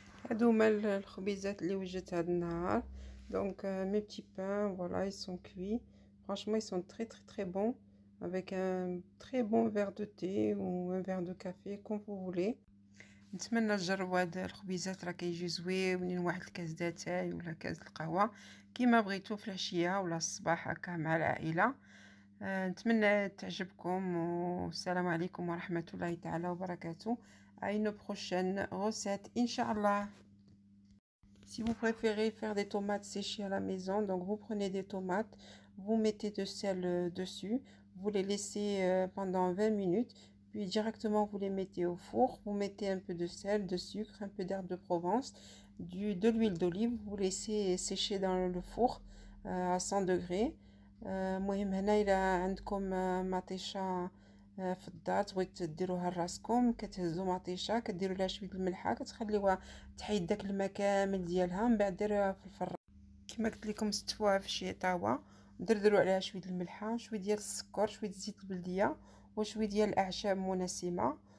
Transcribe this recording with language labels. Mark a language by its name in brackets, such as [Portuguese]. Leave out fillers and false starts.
[Arabic] هادو هما الخبيزات اللي وجدت هاد النهار. [French] Donc mes petits pains, voilà, ils sont cuits. Franchement, ils sont très bons, avec un très bon verre de thé ou un verre de café comme vous voulez. [Arabic] نتمنى تجربوا هاد الخبيزات، راه كيجي زوينين. واحد الكاس داتاي ولا كاس القهوه كيما بغيتو في العشيه ولا الصباح هكا مع العائله. نتمنى تعجبكم، والسلام عليكم ورحمه الله تعالى وبركاته. [French] À une prochaine recette, Inch'Allah. Si vous préférez faire des tomates séchées à la maison, donc vous prenez des tomates, vous mettez de sel dessus, vous les laissez pendant 20 minutes, puis directement vous les mettez au four, vous mettez un peu de sel, de sucre, un peu d'herbe de Provence, de l'huile d'olive, vous laissez sécher dans le four à 100 degrés. [Arabic] المهم هنا إلا عندكم مطيشة في الدار بغيت ديروها لراسكم، كتهزوا مطيشه كديروا لها شويه الملحه، كتخليوها تحيد داك الماء كامل ديالها، من بعد ديروها في الفران كما قلت لكم، ستفوها في شي طاوه، دردروا عليها شويه الملحه، شويه ديال السكر، شويه زيت البلديه، وشويه ديال الاعشاب منسمه.